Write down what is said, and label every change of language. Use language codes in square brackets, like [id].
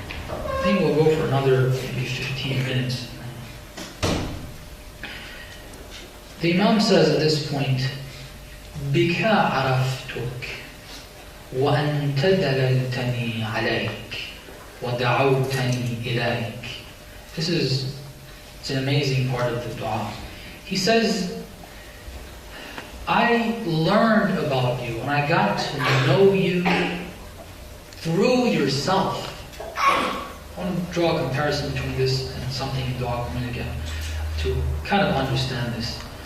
[en] I think we'll go for another maybe 15 minutes. The Imam says at this point, [ar] بِكَ عَرَفْتُكَ وَأَنْتَ دَلَلْتَنِي عَلَيْكَ وَدَعَوْتَنِي إِلَيْكَ. [en] It's an amazing part of the dua. He says, I learned about you and I got to know you through yourself. I want to draw a comparison between this and something in dua coming again to kind of understand this.